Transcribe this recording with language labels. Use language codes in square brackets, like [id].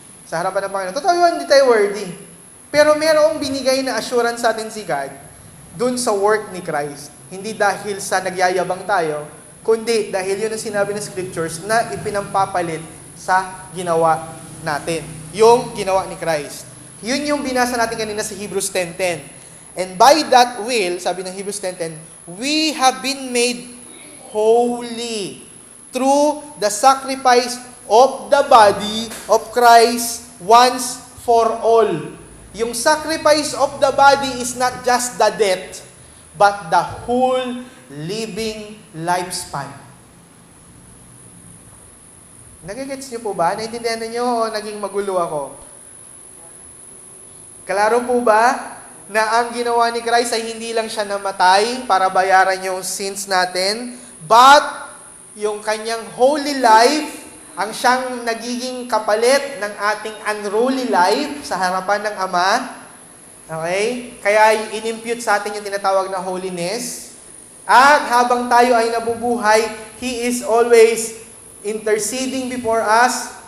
[tl] Sa harapan ng Panginoon. Totoo yun, hindi tayo worthy. Pero merong binigay na assurance sa atin si God dun sa work ni Christ. Hindi dahil sa nagyayabang tayo, kundi dahil yun ang sinabi ng Scriptures na ipinampapalit sa ginawa natin. Yung ginawa ni Christ. Yun yung binasa natin kanina sa Hebrews 10:10. [en] And by that will, [tl] sabi ng Hebrews 10:10, [en] we have been made holy through the sacrifice of the body of Christ once for all. Yung sacrifice of the body is not just the death, but the whole living lifespan. [tl] Nagigets niyo po ba? Naintindihan niyo o naging magulo ako? Klaro po ba na ang ginawa ni Christ ay hindi lang siya namatay para bayaran yung sins natin, but yung kanyang holy life ang siyang nagiging kapalit ng ating unruly life sa harapan ng Ama. Okay? Kaya inimpute sa atin yung tinatawag na holiness. At habang tayo ay nabubuhay, [en] He is always interceding before us.